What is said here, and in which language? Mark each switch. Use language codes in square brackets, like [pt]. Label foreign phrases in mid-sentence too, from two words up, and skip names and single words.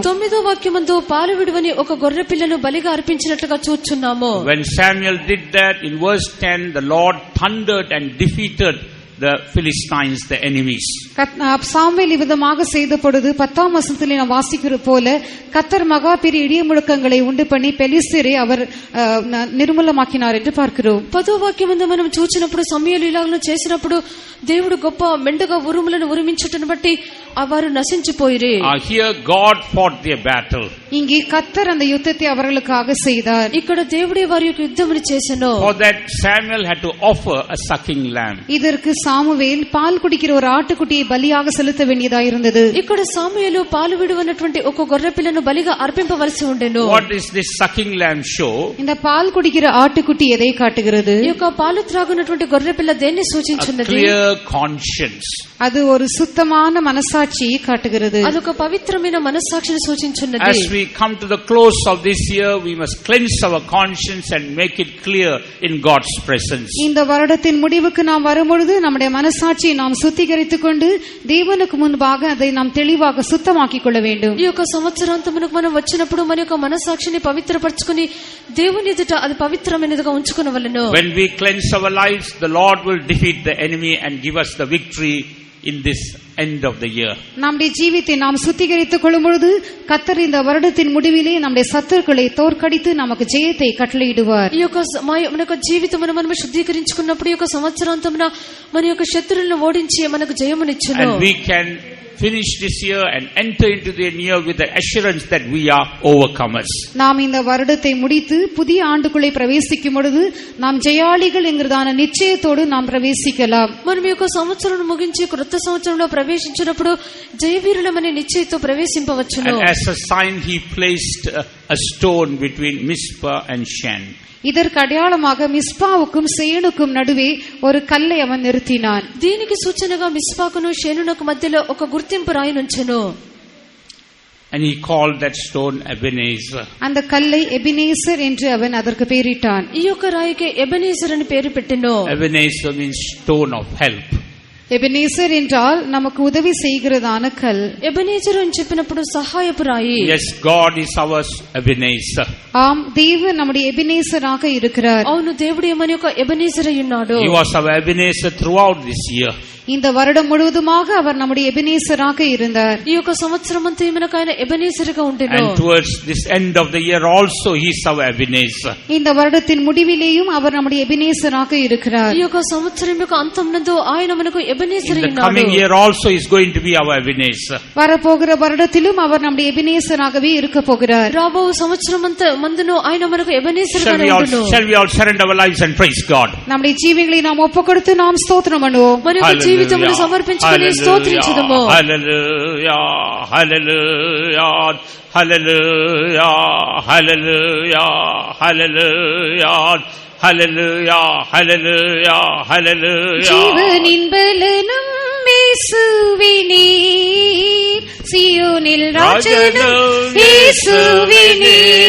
[te] 9వ వాక్యమందు పాలు విడువని ఒక గొర్రె పిల్లను బలిగా అర్పించినట్లుగా చూచున్నాము. [en] When Samuel did that, in verse 10 the Lord thundered and defeated the Philistines, the enemies. [ta] சாமுவேல் விதமாக செய்த பொழுது 10ஆம் வசனத்திலே நாம் வாசிக்கிற போல கர்த்தர் மகா பெரிய இடி முழக்கங்களை உண்டு பண்ணி பெலிஸ்தரை அவர் నిర్మూలமாக்கினார் என்று பார்க்கிறோம். [te] 10వ వాక్యమందు మనం చూచినప్పుడు సమూయేలు ఇలాగను చేసినప్పుడు దేవుడు గొప్ప మెండుగా ఉరుములను ఉరిమించుటను బట్టి వారు నశించిపోయిరి. [en] Here God fought their battle. [ta] இங்கே கர்த்தர் அந்த யுத்தத்தை அவர்களுக்காக செய்தார். [te] ఇక్కడ దేవుడే వారి యొక్క యుద్ధమును చేసెను. [en] For that Samuel had to offer a sucking lamb. [ta] இதற்கு சாமுவேல் பால் குடிக்கிற ஒரு ஆட்டுக்குட்டியை பலியாக செலுத்த வேண்டியதாக இருந்தது. [te] ఇక్కడ సమూయేలు పాలు విడువనటువంటి ఒక గొర్రె పిల్లను బలిగా అర్పింపవలసి ఉండెను. [en] What is this sucking lamb show? [ta] இந்த பால் குடிக்கிற ஆட்டுக்குட்டி எதை காட்டுகிறது? [te] ఈ యొక్క పాలు త్రాగునటువంటి గొర్రె పిల్ల దేన్ని సూచించున్నది? [en] Clear conscience. [ta] அது ஒரு சுத்தமான மனசாட்சியை காட்டுகிறது. [te] అదొక పవిత్రమైన మనస్సాక్షిని సూచించున్నది. [en] As we come to the close of this year, we must cleanse our conscience and make it clear in God's presence. [ta] இந்த வருடத்தின் முடிவுக்கு நாம் வரும்பொழுது நம்முடைய மனசாட்சியை நாம் சுத்திகரித்துக் கொண்டு தேவனுக்கு முன்பாக அதை நாம் தெளிவாக சுத்தமாக்கிக் கொள்ள வேண்டும். [te] ఈ యొక్క సంవత్సరాంతమునకు మనం వచ్చినప్పుడు మన యొక్క మనస్సాక్షిని పవిత్రపరచుకుని దేవుని ఎదుట అది పవిత్రమైనదిగా ఉంచుకొనవలెను. [en] When we cleanse our lives, the Lord will defeat the enemy and give us the victory in this end of the year. [ta] நம்முடைய ஜீவித்தை நாம் சுத்திகரித்துக் கொள்ளும் பொழுது கர்த்தர் இந்த வருடத்தின் முடிவிலே நம்முடைய சத்துருக்களை தோற்கடித்து நமக்கு ஜெயத்தை கட்டளையிடுவார். [te] ఈ యొక్క మన యొక్క జీవితమును మనం శుద్ధీకరించుకున్నప్పుడు ఈ యొక్క సంవత్సరాంతమున మన యొక్క శత్రువులను ఓడించి మనకు జయమునిచ్చును. [en] And we can finish this year and enter into the new year with the assurance that we are overcomers. [ta] நாம் இந்த வருடத்தை முடித்து புதிய ஆண்டுக்குள்ளே பிரவேசிக்கும் பொழுது நாம் ஜெயாளிகள் என்கிறதான நிச்சயத்தோடு நாம் பிரவேசிக்கலாம். [te] మనం ఈ యొక్క సంవత్సరం ముగించి క్రొత్త సంవత్సరంలో ప్రవేశించినప్పుడు జయవీరులమనే నిశ్చయంతో ప్రవేశింపవచ్చును. [en] And as a sign he placed a stone between Mizpah and Shen. [ta] இதற்கு அடையாளமாக மிஸ்பாவுக்கும் சேனுக்கும் நடுவே ஒரு கல்லை அவன் நிறுத்தினான். [te] దీనికి సూచనగా మిస్పాకును షేనునకు మధ్యలో ఒక గుర్తింపు రాయి నుంచెను. [en] And he called that stone Ebenezer. [ta] அந்த கல்லை எபினேசர் என்று அவன் அதற்கு பெயரிட்டான். [te] ఈ యొక్క రాయికి ఎబెనేజర్ అని పేరు పెట్టెను. [en] Ebenezer means stone of help. [ta] எபினேசர் என்றால் நமக்கு உதவி செய்கிறதான கல். [te] ఎబెనేజర్ అని చెప్పినప్పుడు సహాయపు రాయి. [en] Yes, God is our Ebenezer. [ta] ஆம், தேவன் நம்முடைய எபினேசராக இருக்கிறார். [te] అవును, దేవుడు మన యొక్క ఎబెనేజర్ అయి ఉన్నాడు. [en] He was our Ebenezer throughout this year. [ta] இந்த வருடம் முழுவதுமாக அவர் நம்முடைய எபினேசராக இருந்தார். [te] ఈ యొక్క సంవత్సరం అంతా మనకు ఆయన ఎబెనేజర్గా ఉండెను. [en] And towards this end of the year also he is our Ebenezer. [ta] இந்த வருடத்தின் முடிவிலேயும் அவர் நம்முடைய எபினேசராக இருக்கிறார். [te] ఈ యొక్క సంవత్సరం యొక్క అంతమునందు ఆయన మనకు ఎబెనేజర్ [en] In [te] అయి [en] the [te] ఉన్నాడు. [en] coming year also he is going to be our Ebenezer. [ta] வரப்போகிற வருடத்திலும் அவர் நம்முடைய எபினேசராகவே இருக்க போகிறார். [te] రాబో సంవత్సరం అంతా మందును ఆయన మనకు ఎబెనేజర్గా ఉండును. [en] Shall we all surrender our lives and praise God? [ta] நம்முடைய ஜீவங்களை நாம் ஒப்புக்கொடுத்து நாம் ஸ்தோத்திரம் பண்ணுவோம். [te] మన యొక్క జీవితమును సమర్పించుకొని స్తోత్రించుదము. [en] Hallelujah, hallelujah, hallelujah, hallelujah, hallelujah, hallelujah, hallelujah, hallelujah. [ta] ஜீவனின் பலனும் இயேசுவினே, சீயோனில் ராஜனும் இயேசுவினே.